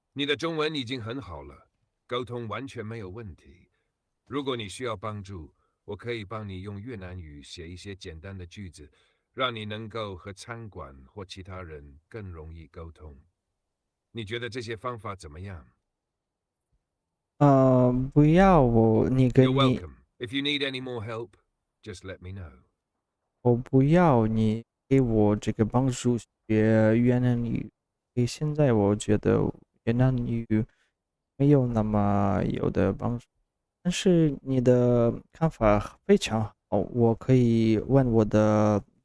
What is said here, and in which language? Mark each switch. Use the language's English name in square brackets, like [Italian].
[Chinese] 你的中文已经很好了，沟通完全没有问题。如果你需要帮助，我可以帮你用越南语写一些简单的句子，让你能够和餐馆或其他人更容易沟通。你觉得这些方法怎么样不要我， [English] ？You're welcome. If you need any more help, just let me know. [Chinese] 我不要你给我这个帮助学越南语，因为现在我觉得越南语没有那么有的帮助。但是你的看法非常好，我可以问我的